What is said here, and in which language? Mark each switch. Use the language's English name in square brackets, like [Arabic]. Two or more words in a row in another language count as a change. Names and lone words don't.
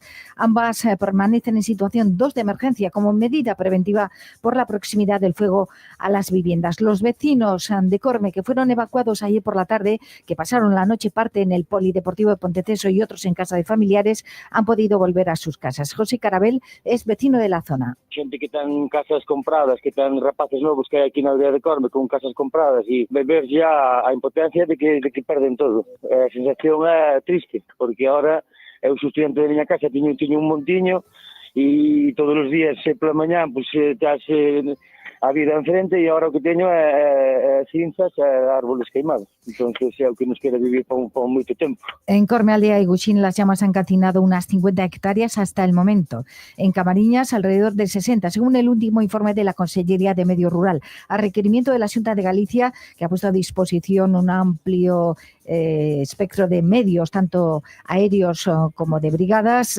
[Spanish] Ambas permanecen en situación 2 de emergencia como medida preventiva por la proximidad del fuego a las viviendas. Los vecinos de Corme que fueron evacuados ayer por la tarde, que pasaron la noche parte en el Polideportivo de Ponteceso y otros en casa de familiares, han podido volver a sus casas. José Carabel es vecino de la zona. [Galician] Xente que ten casas compradas, que ten rapaces novos que hai aquí na aldea de Corme con casas compradas e ver ya a impotencia de que perden todo. A sensación é triste, porque agora eu sou estudiante da miña casa, tiño un montiño e todos os días pola mañá pues, estás a vida enfrente e agora o que teño é cinzas e árboles queimados. Entonces é o que nos queda vivir por moito tempo. [Spanish] En Cormealdea y Guxín las llamas han calcinado unas 50 hectáreas hasta el momento. En Camariñas alrededor de 60, según el último informe de la Consellería de Medio Rural, a requerimiento de la Xunta de Galicia, que ha puesto a disposición un amplio espectro de medios, tanto aéreos como de brigadas.